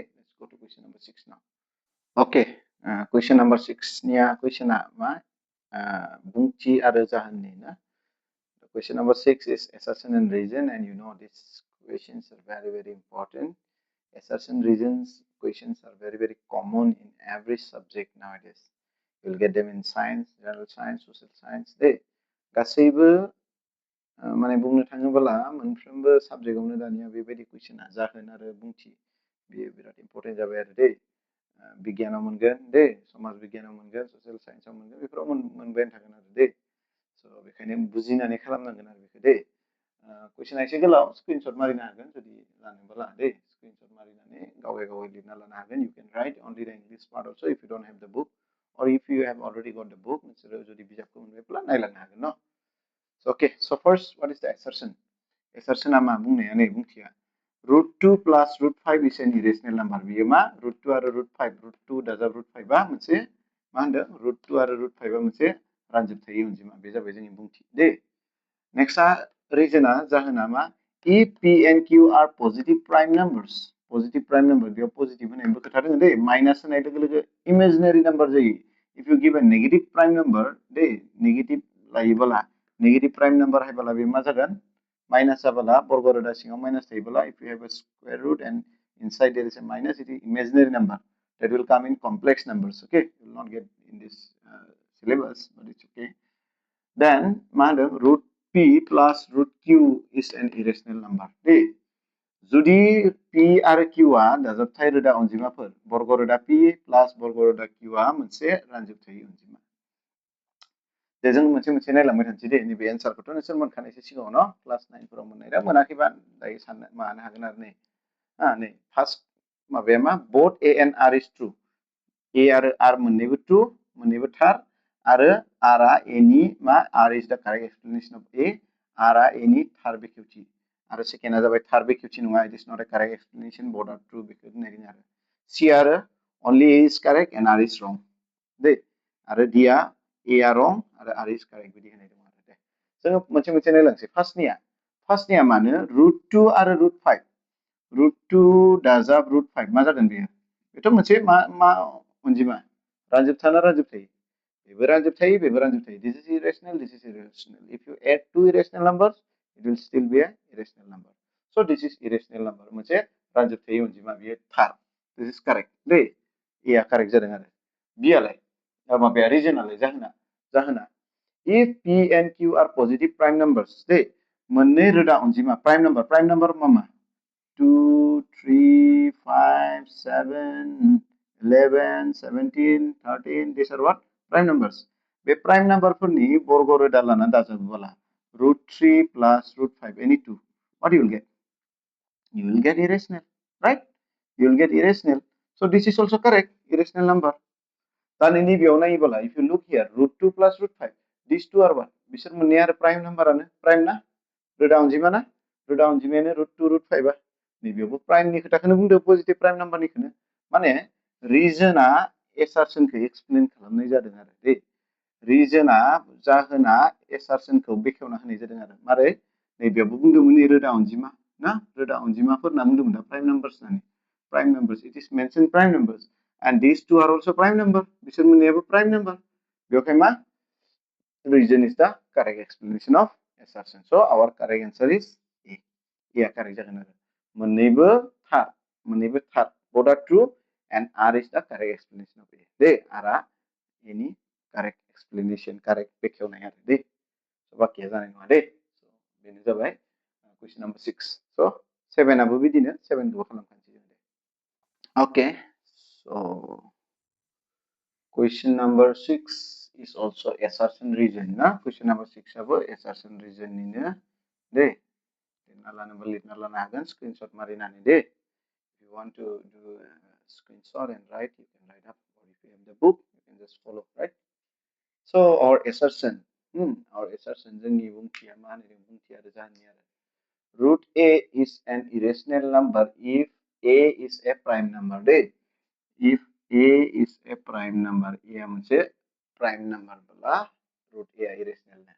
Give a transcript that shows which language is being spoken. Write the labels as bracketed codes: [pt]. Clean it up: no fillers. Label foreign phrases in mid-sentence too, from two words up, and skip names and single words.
[en] Let's go to question number 6 now. Okay, question number 6 [brx] निया questionआ मा, बुंथि आरो जाहोननि ना. [en] Question number 6 is assertion and reason, and you know these questions are very, very important. Assertion reasons questions are very, very common in every subject nowadays. You'll get them in science, general science, social science. [brx] They गासैबो माने बुंनो थाङोब्ला मोनफ्रोमबो साबजेक्टआवनो दानिया बेबायदि कुइसना जाहोन आरो बुंथि बेयो बिराद इम्पर्टेन्ट जाबाय आरो दे. बिगियानाव मोनगोन दे, समाज बिगियानाव मोनगोन, [en] social science [brx] मोनगोन, बेफोराव मोनबायानो थागोन आरो दे. स' बेखायनो बुजिनानै खालामनांगोन आरो बेखौ दे. कुइसना एसे गोलाव, स्क्रिनशट मारिनो हागोन जुदि लानोब्ला दे. स्क्रिनशट मारिनानै गावै गावै लिरना लानो हागोन. [en] You can write only the English part also if you don't have the book, or if you have already got the book, [brx] नोंसोरो जुदि बिजाबखौ मोनबायब्ला नायलांनो हागोन न'. [en] So okay, so first, what is the assertion? [brx] Assertion मा बुंनाया नै बुंथिया. [en] Root 2 plus root 5 is an irrational number. [brx] बियो मा root 2 आरो root 5, root 2 दाजाब root 5 आ मोनसे मा होनदों, root 2 आरो root 5 आ मोनसे रानजोबथाय अनजिमा. बे जाबाय जोंनि बुंथि दे. [en] next reason [brx] जाहोना मा, [en] if p and q are positive prime numbers. Positive prime number, [brx] बेयाव positive होनायनिबो खोथा दङ दे. माइनास होनाय लोगो लोगो [en] imaginary number [brx] जायो. [en] If you give a negative prime number [brx] दे, negative लायोबोला, [en] negative prime number [brx] हायबोला बे मा जागोन, माइनास जाबोला बर्ग रोदा सिङाव माइनास थायोबोला, [en] if you have a square root and inside there is a minus, it is imaginary number that will come in complex numbers. Okay, you will not get in this syllabus, but it's okay. Then root p plus root q is an irrational number. [brx] जुदि p आरो q आ दाजाबथाय रोदा अनजिमाफोर, बर्ग रोदा p प्लस बर्ग रोदा q आ मोनसे रानजोबथाय अनजिमा. दे जों मोनसे मोनसे नायलांबाय थानोसै दे. नैबे एन्सारखौथ' नोंसोर मोनखानायसो सिगाङाव न' क्लास 9 फोराव मोननाय दा मोनाखैबा दायो साननो मानो हागोन आरो नै. नै फार्स्ट माबाया मा, [en] both a and r is true. [brx] a आरो r मोननैबो true, मोननैबो थार, आरो r आ a नि मा, [en] r is the correct explanation of a, [brx] r आ a नि थार बेखेवथि, आरो सेकेन्डआ जाबाय थार बेखेवथि नङा, [en] it is not a correct explanation, both are true [brx] बेखौ बुंनाय जायो आरो. c आरो [en] only a is correct and r is wrong [brx] दे, आरो d आ a आ wrong आरो [en] r is correct [brx] बिदि होनाय दं आरो दे. जोङो मोनसे मोनसे नायलांसै. फार्स्टनिया मानो root 2 आरो root 5, root 2 दाजाब root 5 मा जागोन बेयो, बेथ' मोनसे मा अनजिमा, रानजोबथाना रानजोबथाय, बेबो रानजोबथाय, बेबो रानजोबथाय. [en] This is irrational, this is irrational. If you add two irrational numbers, it will still be a irrational number. So this is irrational number, [brx] मोनसे रानजोबथाय अनजिमा, बेयो थार. [en] This is correct दे, [brx] a आ correct जादों आरो. b आलाय माबाया रिजनालाय जाहोना [en] if p and q are positive prime numbers दे, [brx] मोननै रोदा अनजिमा [en] prime number मा 2, 3, 5, 7, 11, 17, 13, these are what? Prime numbers. [brx] बे [en] prime number [brx] फोरनि बर्ग रोदा लाना दाजाबोला [en] root 3 plus root 5, any two, what you will get? You will get irrational, right? You will get irrational. So this is also correct, irrational number. Then in the if you look here, root 2 plus root 5, these two are what? [brx] बिसोर मोननै आरो [en] prime number [brx] आनो, prime ना, रोदा अनजिमा ना, रोदा अनजिमायानो root 2 root 5 आ, नैबेयावबो prime नि खोथाखौनो बुंदो, [en] positive prime number निखौनो. [brx] माने reasonआ assertionखौ explain खालामनाय जादों आरो दे. reasonआ जाहोना assertionखौ बेखेवना होनाय जादों आरो. मारै, नैबेयावबो बुंदोंमोन नै रोदा अनजिमा ना, रोदा अनजिमाफोर होनना बुंदोंमोन दा, [en] prime numbers होननानै. Prime numbers, it is mentioned prime numbers. And these two are also prime number. [brx] बिसोर मोननैयाबो [en] prime number. [brx] बेवहाय मा, [en] reason is the correct explanation of assertion. So our correct answer is A. [brx] A correct जागोन आरो. मोननैबो थार. [en] Both are true and R is the correct explanation of A. [brx] दे, R आ A नि [en] correct explanation, [brx] correct बेखेवनाय आरो दे. So बाकिया जानाय नङा दे. So बेनो जाबाय [en] question number 6. [brx] So 7 आबो बिदिनो, 7 खौबो खालामखानोसै जों दे. [en] Okay. So Question number 6 is also assertion region. [brx] Na? [en] Question number 6 [brx] abo [en] assertion region [brx] ini deh. Screenshot marinani deh. [en] If you want to do a screenshot and write, you can write up. Or if you have the book, you can just follow, right? So our assertion, [brx] जोंनि बुंथिया मा होनो बुंथिया जाहैयो आरो. [en] Root A is an irrational number if A is a prime number. दे. If A is a prime number, A मोनसे prime number बोला root A irrational ना.